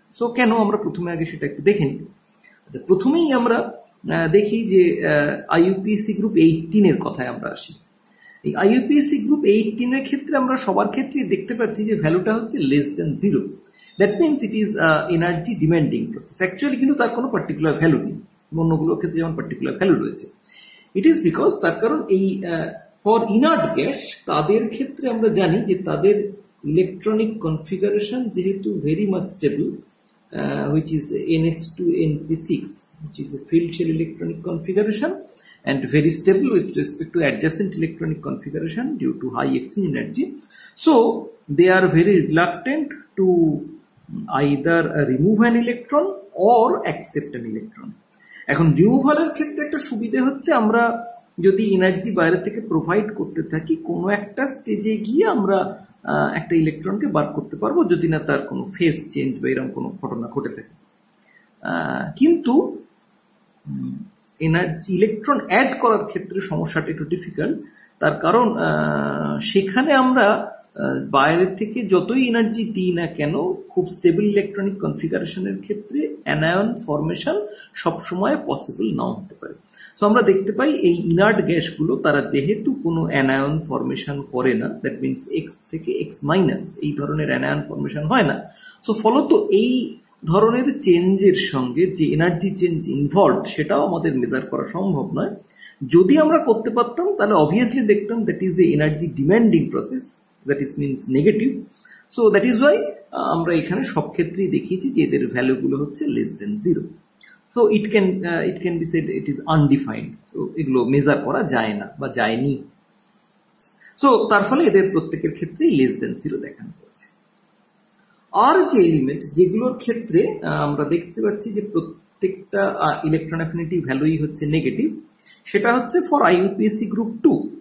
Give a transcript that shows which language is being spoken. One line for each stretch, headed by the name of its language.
Bangla: So কেন আমরা প্রথমে আগে সেটা একটু দেখে নিই। প্রথমেই আমরা দেখি যে আইইউপিএসি গ্রুপ 18 এর কথায় আমরা আসি। এই আইইউপিএসি গ্রুপ 18 এর ক্ষেত্রে আমরা সবার ক্ষেত্রে দেখতে পাচ্ছি যে ভ্যালুটা হচ্ছে less than 0।
English: That means it is energy demanding process.
Bangla: Actually কিন্তু তার কোনো পার্টিকুলার ভ্যালু নেই, অন্যগুলোর ক্ষেত্রে যেমন পার্টিকুলার ভ্যালু রয়েছে।
English: it is because
Bangla: তার কারণ এই ফর ইনার্ট গ্যাস তাদের ক্ষেত্রে আমরা জানি যে তাদের ইলেকট্রনিক কনফিগারেশন যেহেতু very much stable,
English: which is ns2np6, which is a field shell electronic configuration and very stable with respect to adjacent electronic configuration due to high exchange energy. So they are very reluctant to either remove an electron or accept an electron.
Bangla: এখন রিমুভালের ক্ষেত্রে একটা সুবিধা হচ্ছে আমরা যদি energy বাইরে থেকে provide করতে থাকি কোনো একটা স্টেজে গিয়ে আমরা একটা ইলেকট্রনকে বার করতে পারবো যদি না তার কোনো ফেজ চেঞ্জ বা এরকম কোনো ঘটনা ঘটে থাকে। কিন্তু এনার্জি ইলেকট্রন অ্যাড করার ক্ষেত্রে সমস্যাটা একটু ডিফিকাল্ট। তার কারণ সেখানে আমরা বাইরে থেকে যতই এনার্জি দিই না কেন খুব স্টেবল ইলেকট্রনিক কনফিগারেশনের ক্ষেত্রে অ্যানায়ন ফরমেশন সবসময় পসিবল নাও হতে পারে। সো আমরা দেখতে পাই এই ইনার্ট গ্যাসগুলো তারা যেহেতু কোনো অ্যানায়ন ফরমেশন করে না, দ্যাট মিনস এক্স থেকে এক্স মাইনাস এই ধরনের অ্যানায়ন ফরমেশন হয় না। সো ফলত এই ধরনের চেঞ্জের সঙ্গে যে এনার্জি চেঞ্জ ইনভলভ সেটাও আমাদের মেজার করা সম্ভব নয়। যদি আমরা করতে পারতাম তাহলে অবভিয়াসলি দেখতাম
English: That is a energy demanding process, that is means negative.
Bangla: So that is Y আমরা এখানে সব ক্ষেত্রেই দেখিয়েছি যে এদের ভ্যালুগুলো হচ্ছে less than 0।
English: So it can be said it is undefined.
Bangla: So এগুলো মেজার করা যায় না বা যায়নি। সো তার ফলে এদের প্রত্যেকের ক্ষেত্রেই লেস দেন 0 দেখানো হয়েছে। আর যে এলিমেন্ট যেগুলোর ক্ষেত্রে আমরা দেখতে পাচ্ছি যে প্রত্যেকটা ইলেকট্রন অ্যাফিনিটি ভ্যালুই হচ্ছে নেগেটিভ, সেটা হচ্ছে ফর আইইউপিএসি গ্রুপ 2।